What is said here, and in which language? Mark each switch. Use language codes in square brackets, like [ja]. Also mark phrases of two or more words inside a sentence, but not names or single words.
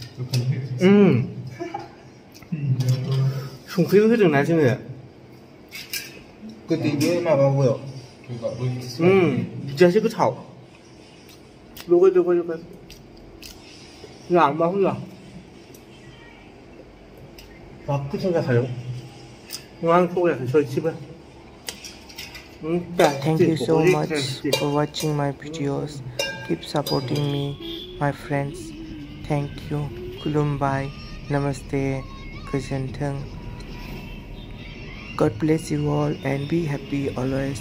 [brx] संख्रिबो होदोंना जोङो गोदैबो माबाबो बिदियासो गोथाव लगाय लांबा होआ बाब गोथाव जाखायो आं थगायाखै एसेबो [en] Thank you so much for watching my videos. Keep supporting me, my friends. Thank you. Kulumbai. Namaste. [brx] Goजोन्थों. [en] God bless you all and be happy always.